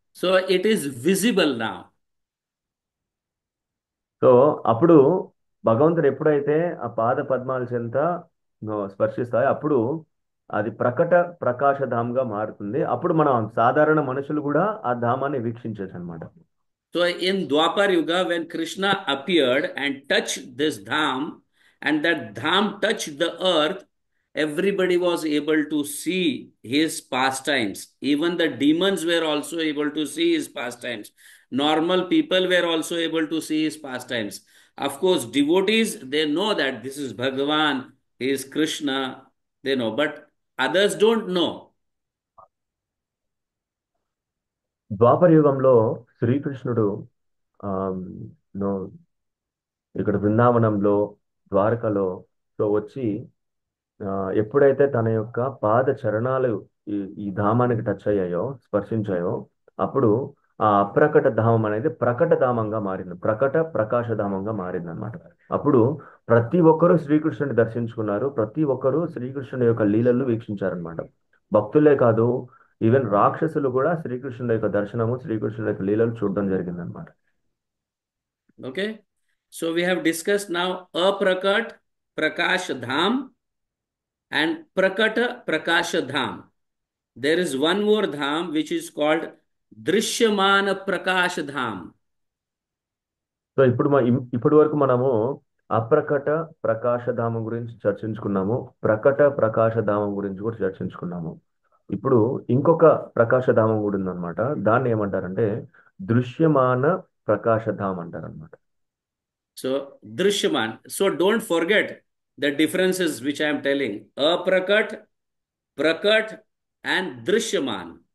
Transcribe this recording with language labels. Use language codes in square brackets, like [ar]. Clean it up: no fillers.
[en] So it is visible now. [te] So అప్పుడు భగవంతుడు ఎప్పుడైతే ఆ పాద పద్మాల చెంత స్పర్శిస్తాయో, అప్పుడు అది ప్రకాశధామ్గా మారుతుంది. అప్పుడు మనం సాధారణ మనుషులు కూడా ఆ ధామాన్ని వీక్షించవచ్చు అనమాట. [en] So in Dwapar Yuga, when Krishna appeared and touched this dham, and that dham touched the earth, everybody was able to see his pastimes. Even the demons were also able to see his pastimes. Normal people were also able to see his pastimes. Of course, devotees, they know that this is Bhagavan, he is Krishna, they know, but others don't know. [te] ద్వాపర యుగంలో శ్రీకృష్ణుడు ఆ, no ఇక్కడ బృందావనంలో, ద్వారకలో వచ్చి ఆ, ఎప్పుడైతే తన యొక్క పాద చరణాలు ఈ ధామానికి టచ్ అయ్యాయో, స్పర్శించాయో, అప్పుడు ఆ అప్రకట ధామం అనేది ప్రకట ధామంగా మారింది. ప్రకాశధామంగా మారింది అనమాట. అప్పుడు ప్రతి ఒక్కరూ శ్రీకృష్ణుని దర్శించుకున్నారు. ప్రతి ఒక్కరూ శ్రీకృష్ణుని యొక్క లీలలు వీక్షించారనమాట. భక్తులే కాదు, ఈవెన్ రాక్షసులు కూడా శ్రీకృష్ణుని యొక్క దర్శనము, శ్రీకృష్ణుని యొక్క లీలలు చూడడం జరిగిందనమాట. [en] Okay, so we have discussed now aprakat prakash dham and prakata prakasha dham. There is one more dham which is called drishyamana prakash dham. [te] So ఇప్పటి వరకు మనము అప్రకట ప్రకాశధామం గురించి చర్చించుకున్నాము. ప్రకట ప్రకాశధామం గురించి కూడా చర్చించుకున్నాము. ఇప్పుడు ఇంకొక ప్రకాశధామం కూడా ఉందన్నమాట. దాన్ని ఏమంటారంటే దృశ్యమాన ప్రకాశధామం అంటారనమాట. [en] So drishyaman. So don't forget the differences which I am telling. Aprakat, prakat and drishyaman.